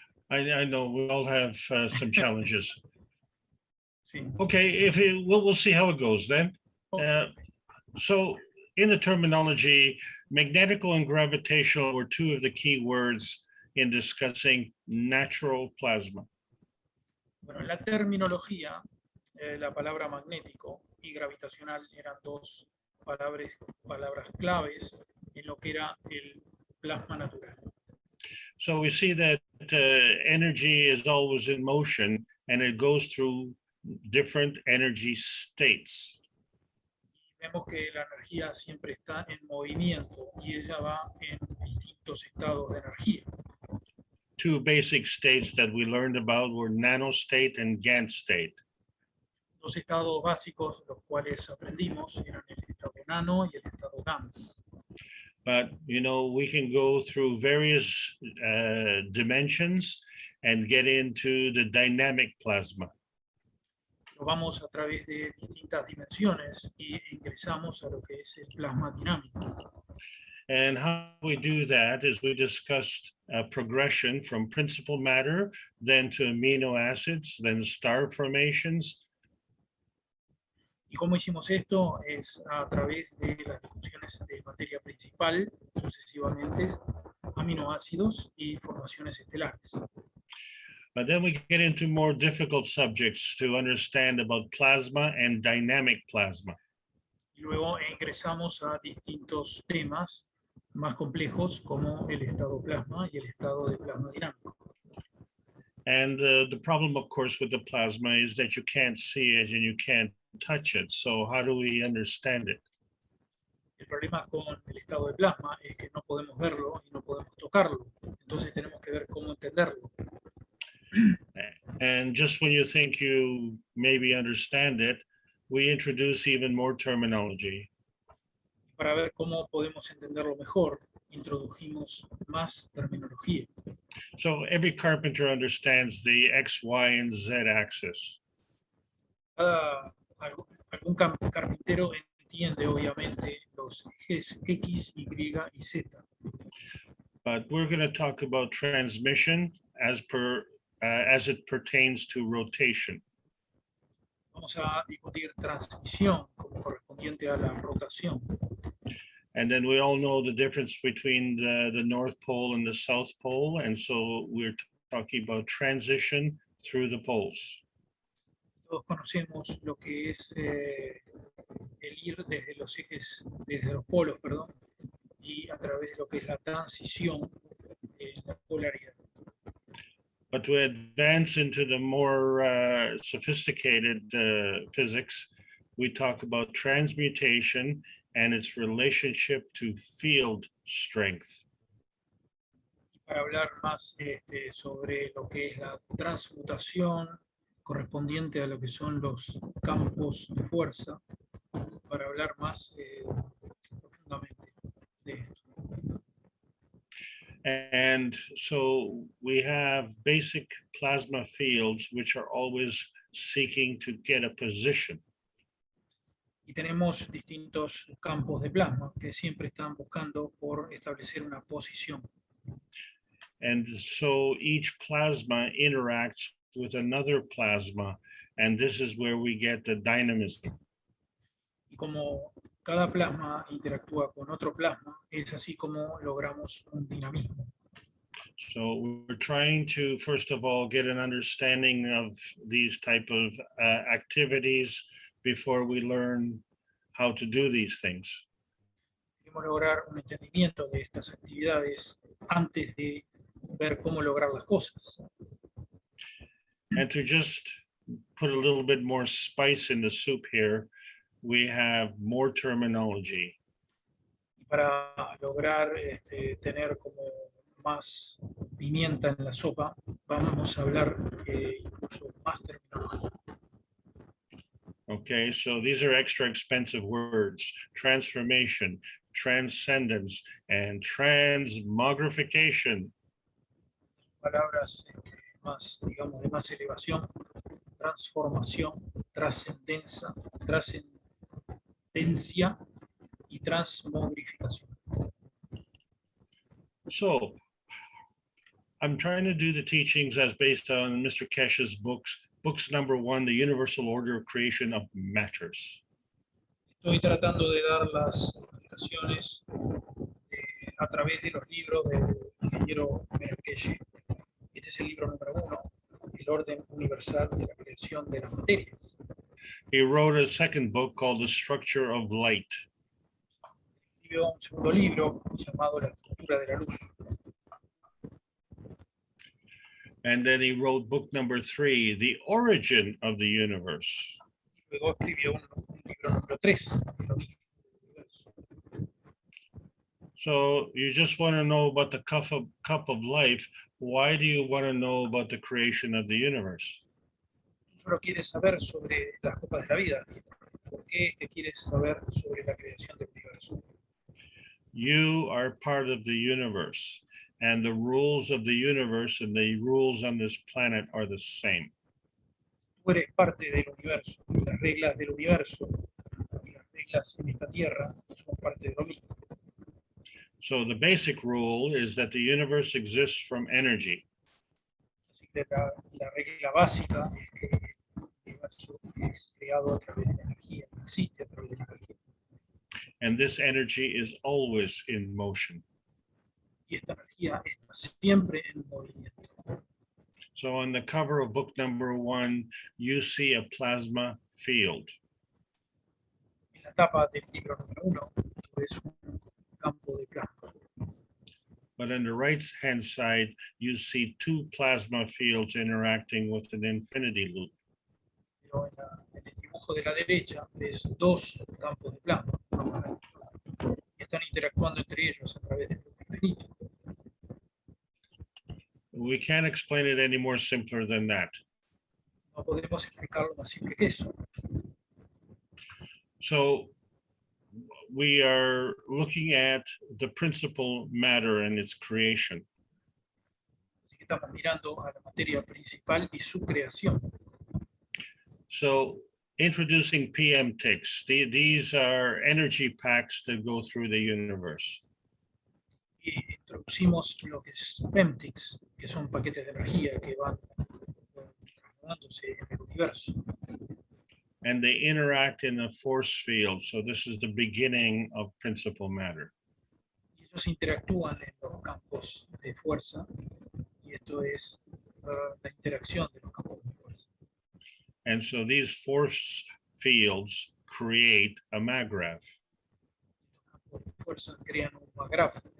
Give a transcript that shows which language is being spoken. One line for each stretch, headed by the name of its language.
English: I know we all have some challenges.
Spanish: Sí.
English: Okay, we'll see how it goes then. So in the terminology, magnetical and gravitational were two of the key words in discussing natural plasma.
Spanish: Bueno, en la terminología, la palabra magnético y gravitacional eran dos palabras claves en lo que era el plasma natural.
English: So we see that energy is always in motion and it goes through different energy states.
Spanish: Vemos que la energía siempre está en movimiento y ella va en distintos estados de energía.
English: Two basic states that we learned about were nanostate and Gantt state.
Spanish: Dos estados básicos, los cuales aprendimos, eran el estado nano y el estado GANS.
English: But, you know, we can go through various dimensions and get into the dynamic plasma.
Spanish: Lo vamos a través de distintas dimensiones y ingresamos a lo que es el plasma dinámico.
English: And how we do that is we discussed progression from principal matter, then to amino acids, then star formations.
Spanish: Y cómo hicimos esto es a través de las discusiones de materia principal, sucesivamente aminoácidos y formaciones estelares.
English: But then we get into more difficult subjects to understand about plasma and dynamic plasma.
Spanish: Y luego ingresamos a distintos temas más complejos como el estado plasma y el estado de plasma dinámico.
English: And the problem, of course, with the plasma is that you can't see it and you can't touch it. So how do we understand it?
Spanish: El problema con el estado de plasma es que no podemos verlo y no podemos tocarlo. Entonces tenemos que ver cómo entenderlo.
English: And just when you think you maybe understand it, we introduce even more terminology.
Spanish: Para ver cómo podemos entenderlo mejor, introdujimos más terminología.
English: So every carpenter understands the X, Y, and Z axis.
Spanish: Algún carpintero entiende obviamente los ejes X, Y y Z.
English: But we're going to talk about transmission as it pertains to rotation.
Spanish: Vamos a discutir transmisión como correspondiente a la rotación.
English: And then we all know the difference between the North Pole and the South Pole. And so we're talking about transition through the poles.
Spanish: Todos conocemos lo que es el ir desde los ejes, desde los polos, perdón, y a través de lo que es la transición en la polaridad.
English: But to advance into the more sophisticated physics, we talk about transmutation and its relationship to field strength.
Spanish: Para hablar más sobre lo que es la transmutación correspondiente a lo que son los campos de fuerza, para hablar más profundamente de esto.
English: And so we have basic plasma fields, which are always seeking to get a position.
Spanish: Y tenemos distintos campos de plasma que siempre están buscando por establecer una posición.
English: And so each plasma interacts with another plasma, and this is where we get the dynamism.
Spanish: Y como cada plasma interactúa con otro plasma, es así como logramos un dinamismo.
English: So we're trying to, first of all, get an understanding of these type of activities before we learn how to do these things.
Spanish: Queremos lograr un entendimiento de estas actividades antes de ver cómo lograr las cosas.
English: And to just put a little bit more spice in the soup here, we have more terminology.
Spanish: Y para lograr tener como más pimienta en la sopa, vamos a hablar incluso más terminología.
English: Okay, so these are extra expensive words: transformation, transcendence, and transmogrification.
Spanish: Palabras más, digamos, de más elevación, transformación, trascendencia, potencia y transmogrificación.
English: So I'm trying to do the teachings as based on Mr. Kesh's books. Books number 1, The Universal Order of Creation of Matters.
Spanish: Estoy tratando de dar las explicaciones a través de los libros del ingeniero Menelkeshe. Este es el libro número 1, El orden universal de la creación de las materias.
English: He wrote a second book called The Structure of Light.
Spanish: Escribió un segundo libro llamado La estructura de la luz.
English: And then he wrote book number 3, The Origin of the Universe.
Spanish: Luego escribió un libro número 3, El origen del universo.
English: So you just want to know about the cup of life. Why do you want to know about the creation of the universe?
Spanish: Solo quieres saber sobre las copas de la vida. ¿Por qué es que quieres saber sobre la creación del universo?
English: You are part of the universe, and the rules of the universe and the rules on this planet are the same.
Spanish: Tú eres parte del universo. Las reglas del universo y las reglas en esta tierra son parte de lo mismo.
English: So the basic rule is that the universe exists from energy.
Spanish: Así que la regla básica es que el universo es creado a través de la energía, existe a través de la energía.
English: And this energy is always in motion.
Spanish: Y esta energía está siempre en movimiento.
English: So on the cover of book number 1, you see a plasma field.
Spanish: En la tapa del libro número 1, tú ves un campo de plasma.
English: But on the right-hand side, you see 2 plasma fields interacting with an infinity loop.
Spanish: Pero en el dibujo de la derecha ves 2 campos de plasma. Y están interactuando entre ellos a través del loop infinito.
English: We can't explain it any more simpler than that.
Spanish: No podemos explicarlo más simple que eso.
English: So we are looking at the principal matter and its creation.
Spanish: Así que estamos mirando a la materia principal y su creación.
English: So introducing PM ticks, these are energy packs that go through the universe.
Spanish: Y introducimos lo que es PEMTICs, que son paquetes de energía que van trasladándose en el universo.
English: And they interact in a force field. So this is the beginning of principal matter.
Spanish: Y ellos interactúan en los campos de fuerza, y esto es la interacción de los campos de fuerza.
English: And so these force fields create a maggraph.
Spanish: Los campos de fuerza crean un magráf.